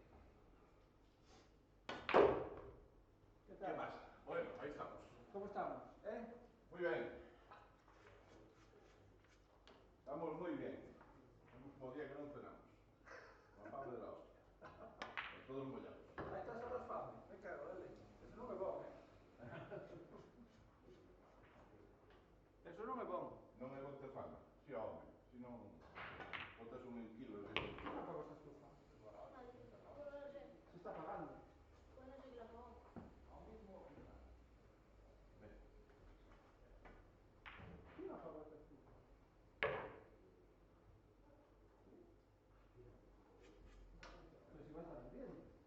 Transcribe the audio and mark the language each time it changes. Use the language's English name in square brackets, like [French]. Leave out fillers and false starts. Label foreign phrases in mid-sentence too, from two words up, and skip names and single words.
[Spanish] ¿Qué tal? ¿Qué más? Bueno, ahí estamos. ¿Cómo estamos? Muy bien. Estamos muy bien. El último día que no cenamos. Con fame de la hostia. Todos mollados. A estas horas fame. Me cago, dale. [Galician] Eso non é bom, Eso non é bom. Non é bo ter fame. Si, home. Si non, botas un kilo de... Non apagas a estufa. [Spanish] Se está apagando. Pues no sé qué lo pongo. Ahora mismo. Ven. ¿Quién apagó esta estufa? Pero si va a estar ardiendo.